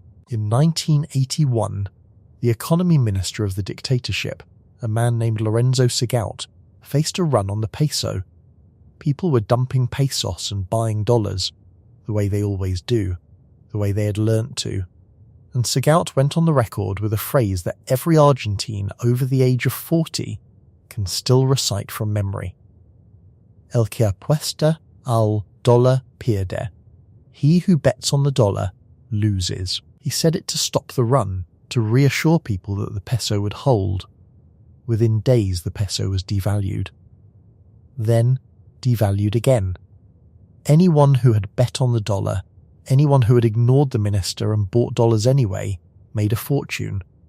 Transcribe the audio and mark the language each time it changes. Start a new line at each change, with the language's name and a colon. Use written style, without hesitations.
English: In 1981, the economy minister of the dictatorship, a man named Lorenzo Segaut, faced a run on the peso. People were dumping pesos and buying dollars, the way they always do, the way they had learnt to. And Segaut went on the record with a phrase that every Argentine over the age of 40 can still recite from memory.
Spanish: El que apuesta al dólar pierde.
English: He who bets on the dollar loses. He said it to stop the run, to reassure people that the peso would hold. Within days the peso was devalued. Then devalued again. Anyone who had bet on the dollar, anyone who had ignored the minister and bought dollars anyway, made a fortune.